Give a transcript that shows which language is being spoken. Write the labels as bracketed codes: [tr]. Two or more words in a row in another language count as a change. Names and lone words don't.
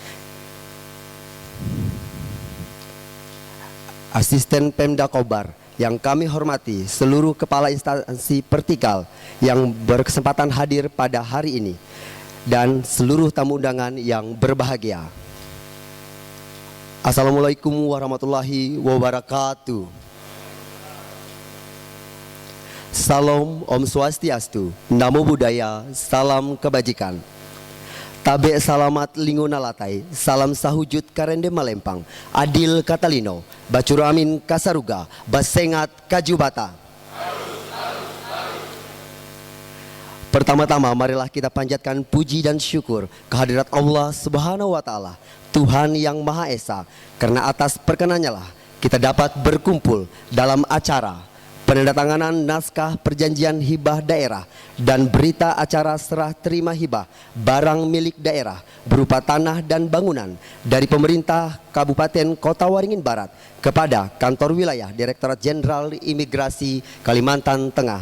[id] Asisten Pemda Kobar, yang kami hormati seluruh kepala instansi vertikal yang berkesempatan hadir pada hari ini, dan seluruh tamu undangan yang berbahagia. [ar] السلام عليكم ورحمة الله وبركاته. [id] Salam, [ban] Om Swastiastu, [pi] Namo Buddhaya, [id] salam kebajikan. [nij] Tabe salamat linguna latai, salam sahujud karende malempang, [knx] adil katalino, bacuru amin kasaruga, basengat kajubata. [id] Pertama-tama marilah kita panjatkan puji dan syukur kehadirat Allah [ar] سبحانه وتعالى, [id] Tuhan yang Maha Esa, karena atas perkenannya lah kita dapat berkumpul dalam acara penandatanganan naskah perjanjian hibah daerah dan berita acara serah terima hibah barang milik daerah berupa tanah dan bangunan dari pemerintah Kabupaten Kota Waringin Barat kepada Kantor Wilayah Direktorat Jenderal Imigrasi Kalimantan Tengah.